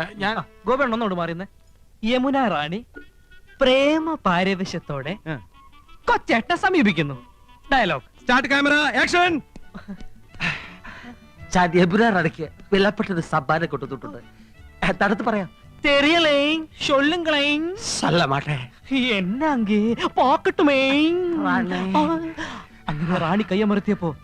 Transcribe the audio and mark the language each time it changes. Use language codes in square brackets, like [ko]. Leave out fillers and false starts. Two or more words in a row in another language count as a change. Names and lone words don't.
[ml] ഞാൻ ഗോപേട്ടൻ ഒന്നോട് മാറിയുന്നേ. യമുന റാണി പ്രേമ പാരവശ്യത്തോടെ കൊച്ചേട്ടനെ സമീപിക്കുന്നു. ഡയലോഗ് [en] start, camera, action. [ml] യമുന റാണിക്ക് വിലപ്പെട്ടത് സമ്മാനം കൊടുത്തിട്ടുണ്ട്. തടുത്ത് പറയാം. [ta] தெரியலேங் சொல்லுங்களேங். சொல்ல மாட்டேன். என்ன அங்கே பாக்கட்டுமே. ராணி. [ml] അങ്ങനെ റാണി കൈയമർത്തിയപ്പോ